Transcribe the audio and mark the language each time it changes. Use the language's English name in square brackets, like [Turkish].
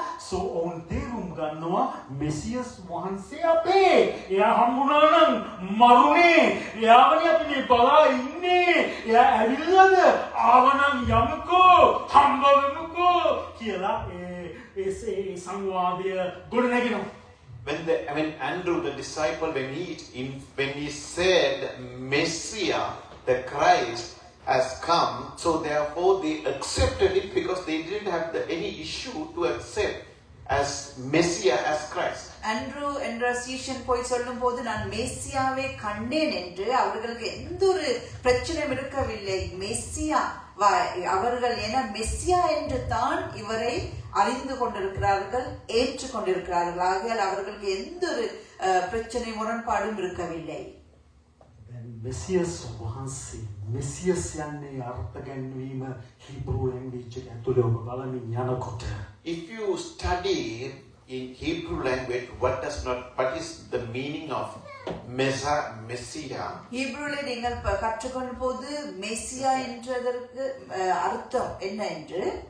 [Sinhala] so ඔවුන් තේරුම් ගන්නවා මෙසියස් වහන්සේ අපේ. එයා හම්බුණා නම් මරුනේ. එයාවනේ අපි මේ බලා ඉන්නේ. එයා ඇවිල්ලාද? ආවනම් යමුකෝ, හම්බ වෙමුකෝ කියලා ඒ සංවාදය ගොඩනැගෙනවා. [English] When Andrew, the disciple, when he said Messiah, the Christ has come, so therefore they accepted it because they didn't have any issue to accept as Messiah, as Christ. [Tamil] Andrew என்ற சீஷன் போய் சொல்லும் போது நான் மேசியாவை கண்டேன் என்று அவர்களுக்கு எந்த ஒரு பிரச்சனையும் இருக்கவில்லை. மெஸ்ஸியா அவர்கள் என மெஸ்ஸியா என்று தான் இவரை அறிந்து கொண்டிருக்கிறார்கள், ஏற்றுக்கொண்டிருக்கிறார்கள். ஆகையால் அவர்களுக்கு எந்த ஒரு பிரச்சனை முரண்பாடும் இருக்கவில்லை. [Sinhala] මෙසියස් වහන්සේ මෙසියස් යන්නේ අර්ථ ගැන්වීම හිබ්‍රු ලැන්ග්වේජ් එක ඇතුලේ ඔබ බලමින් යනකොට [English] If you study in Hebrew language, what is the meaning of Messiah? [Tamil] ஹீப்ரூல நீங்கள் கற்றுக்கொள்ளும் போது மெசியா என்றதற்கு அர்த்தம் என்ன என்று